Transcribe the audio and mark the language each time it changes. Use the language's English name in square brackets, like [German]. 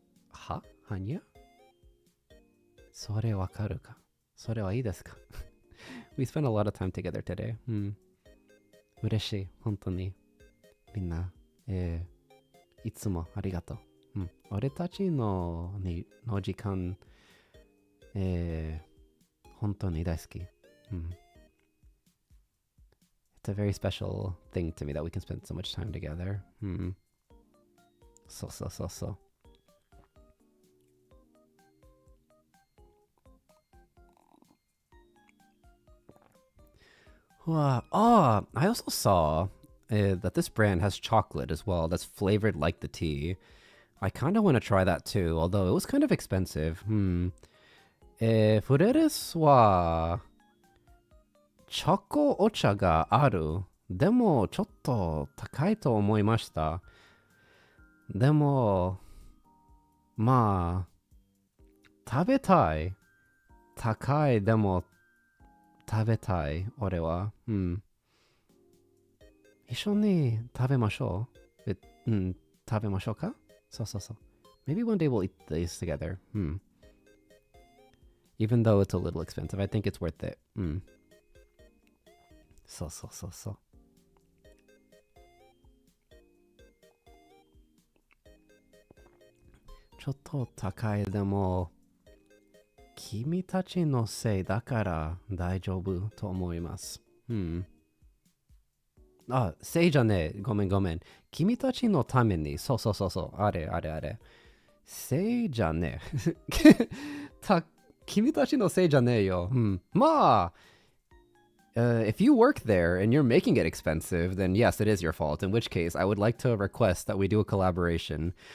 [Japanese] ははにゃそれわかるかそれはいいですか [English] We spent a lot of time together today. [Japanese] うん。嬉しい。本当に。みんな、いつもありがとう。うん。俺たちの時間、本当に大好き。うん。 [English] It's a very special thing to me that we can spend so much time together. [Japanese] うん。そうそうそうそう。 [English] I also saw that this brand has chocolate as well that's flavored like the tea. I kind of want to try that too, although it was kind of expensive. [Japanese] フレレスはチョコお茶がある。でもちょっと高いと思いました。でも、まあ、食べたい。高い。でも食べたい。俺は。うん。一緒に食べましょう。うん。食べましょうかそうそうそう。 [English] Maybe one day we'll eat these together. [Japanese] うん。 [English] Even though it's a little expensive, I think it's worth it. [Japanese] うん。そうそうそうそう。ちょっと高いでも、君たちのせいだから大丈夫と思います。うん。あ、せいじゃねえ。ごめんごめん。君たちのために。そうそうそうそう。あれあれあれ。せいじゃねえ。君たちのせいじゃねえよ。うん。 [English] まあ、if you work there and you're making it expensive, then yes, it is your fault. In which case, I would like to request that we do a collaboration.